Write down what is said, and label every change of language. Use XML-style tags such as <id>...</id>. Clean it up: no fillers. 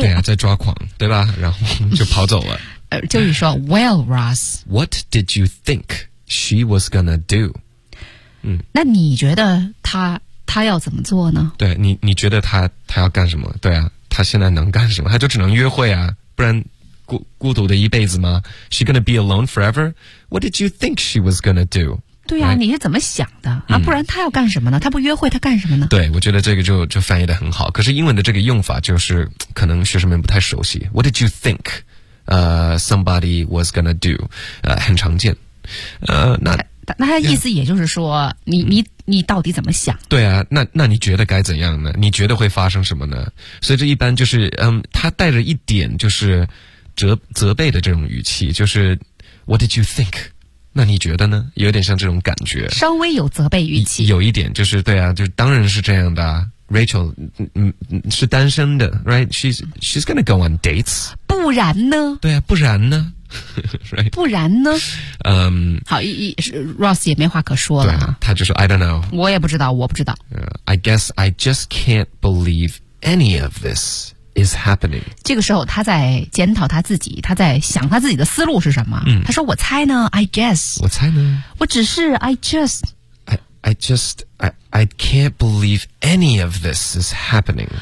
<zh>对啊在抓狂对吧然后就跑走了。就是说 ,</zh> <en>Well, Ross, what did you think she was gonna do? 嗯。</en> <zh>那你觉得他要怎么做呢对你觉得他要干什么对啊他现在能干什么他就只能约会啊不然孤独的一辈子吗</zh> <en>She gonna be alone forever? What did you think she was gonna do?</en> <zh>对啊、right? 你是怎么想的、啊嗯、不然她要干什么呢她不约会她干什么呢对我觉得这个 就翻译得很好可是英文的这个用法就是可能学生们不太熟悉</zh> <en>What did you think、somebody was gonna do?、</en> <zh>很常见、那他意思也就是说、yeah. 你到底怎么想对啊那你觉得该怎样呢你觉得会发生什么呢所以这一般就是他带着一点就是责备的这种语气就是</zh> <en>What did you think?</en> <zh>那你觉得呢有点像这种感觉稍微有责备语气有一点就是对啊就当然是这样的、啊、Rachel 是单身的 Right?</zh> <en>She's gonna go on dates</en> <zh>不然呢对啊不然呢right. 不然呢、好 Ross 也没话可说了、啊、他就说</zh> <en>I don't know</en> <zh>我不知道、</zh> <en>I guess I just can't believe any of this is happening</en> <zh>这个时候他在检讨他自己他在想他自己的思路是什么、嗯、他说我猜呢</zh> <en>I guess</en> <zh>我猜呢我只是</zh> <en>I just I, I can't believe any of this is happening.</en>